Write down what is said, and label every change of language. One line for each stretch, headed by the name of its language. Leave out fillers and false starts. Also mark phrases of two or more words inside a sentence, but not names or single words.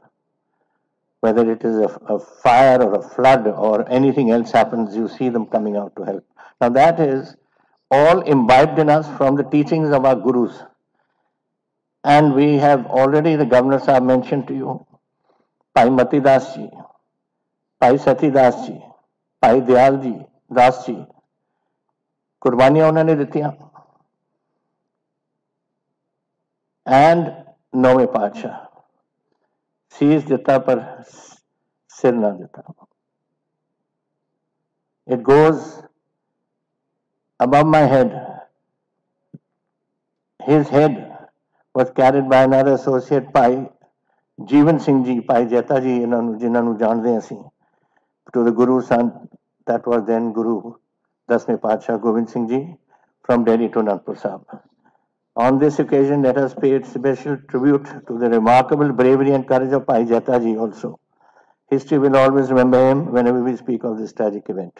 English: Whether it is a fire or a flood or anything else happens, you see them coming out to help. Now that is all imbibed in us from the teachings of our Gurus. And we have already, the Governor Sahib mentioned to you,
Punjabi: ਭਾਈ ਮਤੀ ਦਾਸ ਜੀ, ਭਾਈ ਸਤੀ ਦਾਸ ਜੀ, ਭਾਈ ਦਿਆਲ ਜੀ ਦਾਸ ਜੀ, ਕੁਰਬਾਨੀਆਂ ਉਹਨਾਂ ਨੇ ਦਿੱਤੀਆਂ। ਐਂਡ ਨੌਵੇਂ ਪਾਤਸ਼ਾਹ, ਸੀਸ ਦਿੱਤਾ ਪਰ ਸਿਰ ਨਾ ਦਿੱਤਾ।
English: It goes above my head. His head was carried by another associate,
Punjabi: Pai Jeevan Singh ji, Pai Jeta ji, ਜਿਨ੍ਹਾਂ ਨੂੰ ਜਾਣਦੇ ਹਾਂ ਅਸੀਂ,
English: to the Guru son, that was then Guru, Dasਵੇਂ Paatshah Gobind Singh ji, from Delhi to Anandpur Sahib. On this occasion, let us pay special tribute to the remarkable bravery and courage of Pai Jeta ji also. History will always remember him whenever we speak of this tragic event.